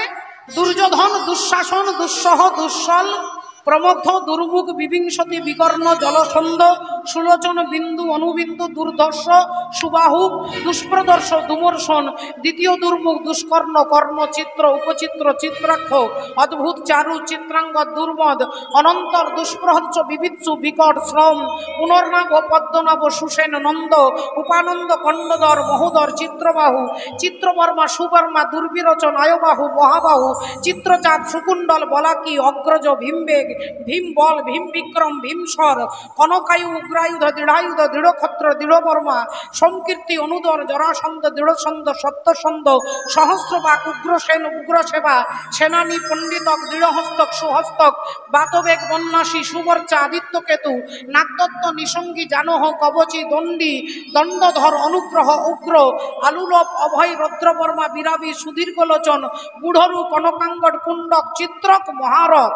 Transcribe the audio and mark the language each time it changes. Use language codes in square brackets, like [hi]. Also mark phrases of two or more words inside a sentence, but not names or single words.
[bn] দুর্যোধন, দুঃশাসন, দুঃসহ, দুঃসল, প্রমথ, দুর্মুখ, বিবিংশতি, বিকর্ণ, জলসন্ধ, সুলোচন, বিন্দু, অনুবিন্দু, দুর্ধর্ষ, সুবাহু, দুষ্প্রদর্শ, দুমর্ষণ, দ্বিতীয় দুর্মুখ, দুষ্কর্ণ, কর্ণ, চিত্র, উপচিত্র, চিত্রাক্ষ, অদ্ভুত, চারু, চিত্রাঙ্গ, দুর্মদ, অনন্তর, দুষ্প্রহর্ষ, বিবিৎসু, বিকট, শ্রম, পুনর্নাভ, পদ্মনাভ, সুসেন, নন্দ, উপানন্দ, কণ্ডধর, মহোদর, চিত্রবাহু, চিত্রবর্মা, সুবর্মা, দুর্বিরোচন, আয়বাহু, মহাবাহু, চিত্রচাপ, সুকুণ্ডল, বলাকি, অগ্রজ, ভীমবেগ, ভীমবল, ভীম বিক্রম, ভীমস্বর, কনকায়ু, উগ্রায়ুধ, দৃঢ়ায়ুধ, দৃঢ়ক্ষত্র, দৃঢ়বর্মা, সংকীর্তি, অনুদর, জরাসন্ধ, দৃঢ়ছন্দ, সত্যসন্ধ, সহস্রবাক, উগ্রসেন, উগ্রসেবা, সেনানী, পণ্ডিতক, দৃঢ়হস্তক, সুহস্তক, বাতবেগ, বন্যাসী, সুবর্চা, আদিত্যকেতু, নাগদত্ত, নিসঙ্গী, জানহ, কবচী, দণ্ডী, দণ্ডধর, অনুগ্রহ, উগ্র, আলুলপ, অভয়, রৌদ্রবর্মা, বিরাবী, সুদীর্ঘলোচন, বুড়রু, কনকাঙ্গড, কুণ্ডক, চিত্রক, মহারথ।